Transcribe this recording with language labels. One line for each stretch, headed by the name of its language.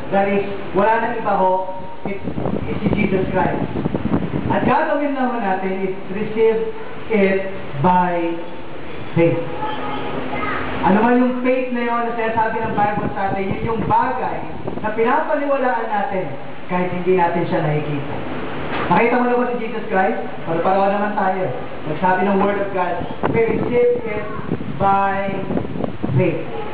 English: That is,
Filipino: wala nang iba ho, it's si Jesus Christ. At gagawin naman natin
English: is receive it by faith.
Filipino: Ano man yung faith na yun na sinasabi ng Bible sa atin, yun yung bagay na pinapaniwalaan natin kahit hindi natin siya nakikita. Nakita mo na ba si Jesus Christ? Para naman tayo. Nagsabi ng
English: Word of God, we receive it by faith.